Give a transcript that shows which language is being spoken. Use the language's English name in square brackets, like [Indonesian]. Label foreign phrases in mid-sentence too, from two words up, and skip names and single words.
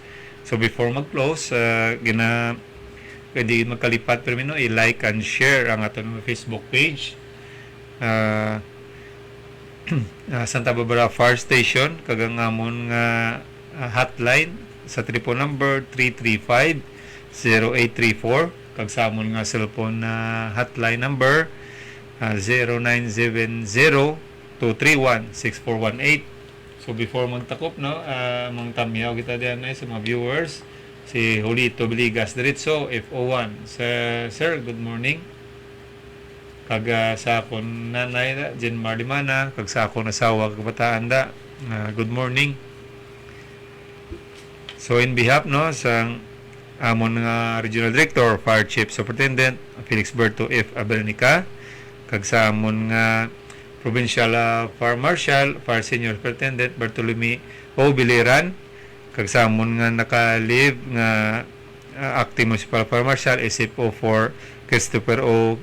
[Hiligaynon] So before mag-close, pwede magkalipat pero no, i-like [English] and share [Hiligaynon] ang aton [English] Facebook page. [Hiligaynon] Santa Barbara Fire Station kagang amon nga hotline sa triple number 335-0834. Kag sa amon nga cellphone na hotline number 0970-231-6418. So before magtakop no, mong tamyaw kita diyan sa mga viewers si Julito Biligas diretso FO1. [English] Sir, good morning. [Hiligaynon] Kag sa akon nanay Jen Marlimana, kag sa akon asawa kag bataan da, [English] good morning. [Hiligaynon] So [English] in behalf [Hiligaynon] no sa amon nga Regional Director, Fire Chief Superintendent Felix Berto F. Abernica, kag sa amon nga Provincial Fire Marshal, Fire Senior Superintendent Bartolome O. Biliran, kag sa amon nga naka-live nga Acting Municipal Fire Marshal SFO for Christopher O.